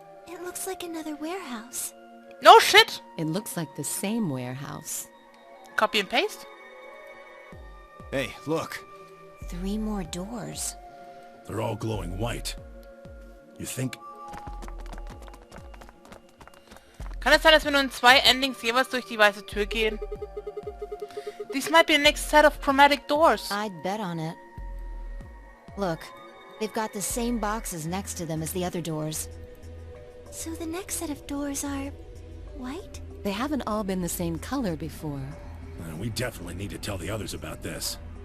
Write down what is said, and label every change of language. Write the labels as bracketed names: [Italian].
[English] It looks like another warehouse. No shit! It looks like the same warehouse. Copy and paste? Hey, look. 3 more doors. They're all glowing white. You think... [German] Kann es sein, dass wir nur in 2 Endings jeweils durch die weiße Tür gehen? [English] These might be the next set of chromatic doors. I'd bet on it. Look, they've got the same boxes next to them as the other doors. So the next set of doors are... white? They haven't all been the same color before. We definitely need to tell the others about this.